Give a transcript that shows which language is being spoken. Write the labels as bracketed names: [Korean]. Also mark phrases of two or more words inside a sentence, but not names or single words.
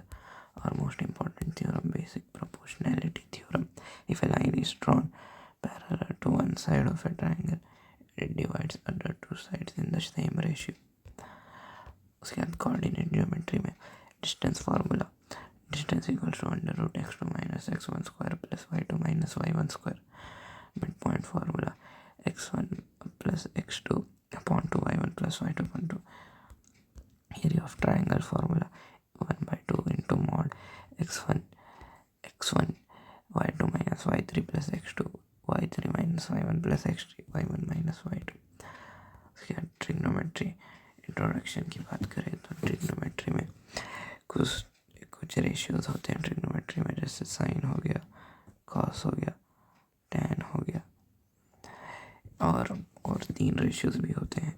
[English] और most important theorem basic proportionality theorem. if a line is drawn parallel to one side of a triangle, it divides other two sides in the same ratio. [Hindi] उसके बाद [English] coordinate geometry [Hindi] में [English] distance formula, [Hindi] डिस्टेंस = (√x2 - x1² + y2 - y1²). [English] mid point formula x1 + x2 upon 2y1 + y2/2। area of triangle formula 1/2 × mod x1 y2 - y3 + x2 y3 - y1 + x3 y1 - y2। [Hindi] उसके बाद [English] trigonometry introduction [Hindi] की बात करें तो ट्रिग्नोमेट्री में कुछ रेशियोज होते हैं ट्रिग्नोमेट्री में, जैसे साइन हो गया, कॉस हो गया, टैन हो गया, और 3 रेशियोज भी होते हैं।